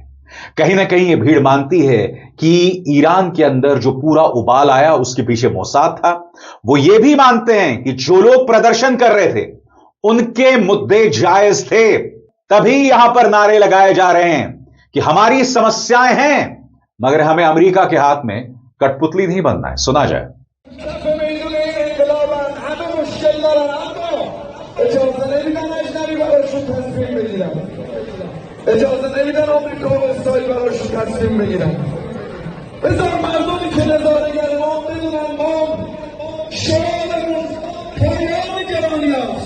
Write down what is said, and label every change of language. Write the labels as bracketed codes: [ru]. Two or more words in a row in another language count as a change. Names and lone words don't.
[hi] कहीं ना कहीं ये भीड़ मानती है कि ईरान के अंदर जो पूरा उबाल आया उसके पीछे मोसाद था। वो ये भी मानते हैं कि जो लोग प्रदर्शन कर रहे थे उनके मुद्दे जायज थे, तभी यहां पर नारे लगाए जा रहे हैं कि हमारी समस्याएं हैं मगर हमें अमेरिका के हाथ में कठपुतली नहीं बनना है। सुना जाए। [fa] اجازه نمیدن آمریکا و اسرائیل براشون تصمیم بگیرن. بذار مردمی که نظاره‌گر ما بدونن ما شعارمون پایان گرانی هست.